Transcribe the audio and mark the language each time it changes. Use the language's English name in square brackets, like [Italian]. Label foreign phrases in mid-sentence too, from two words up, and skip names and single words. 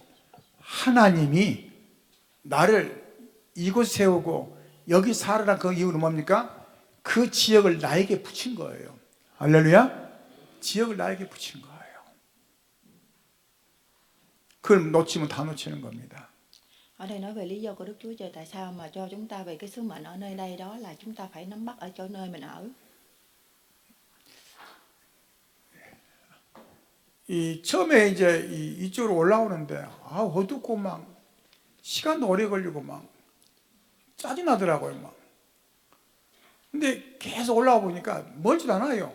[Korean] 하나님이 나를 이곳에 세우고 여기 살아라 그 이유는 뭡니까? 그 지역을 나에게 붙인 거예요. 할렐루야? 지역을 나에게 붙인 거예요. 그걸 놓치면 다 놓치는 겁니다. [Vietnamese] Ở đây nói về lý do của Đức Chúa Trời tại sao mà cho chúng ta về cái sứ mệnh ở nơi đây, đó là chúng ta phải nắm bắt ở chỗ nơi mình ở. [Korean] 처음에 이제 이쪽으로 올라오는데 어둡고 막 시간도 오래 걸리고 막 짜증나더라고요. 막. 근데 계속 올라와 보니까 멀지도 않아요.